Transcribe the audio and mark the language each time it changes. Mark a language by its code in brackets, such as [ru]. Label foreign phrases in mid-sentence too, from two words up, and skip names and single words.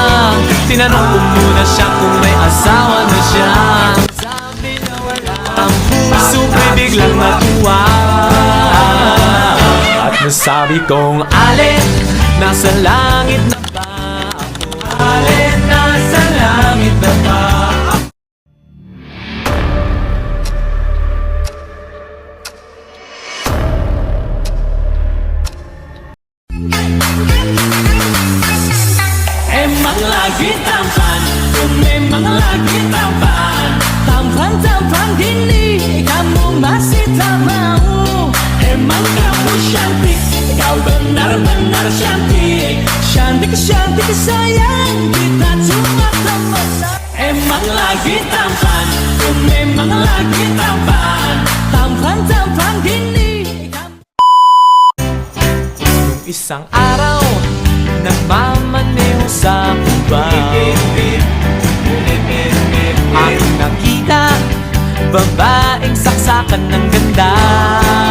[tl] Tinanong ko muna siya kung may asawa na siya. Sabi na wala, ang puso ko'y biglang natuwa. At nasabi kong alin, nasa langit na ba ako? Alin, nasa langit na ba ako? [id] Emang lagi tampan, memang lagi tampan. Tampan-tampan gini, kamu masih tak mau. Emang kamu cantik, kau benar-benar cantik. Cantik-cantik sayang, kita cuma teman. Emang lagi tampan, memang lagi tampan. Tampan-tampan gini. [tl] Isang araw, nagmamaneho sa Cubao. Aking nakita, babaeng saksakan ng ganda.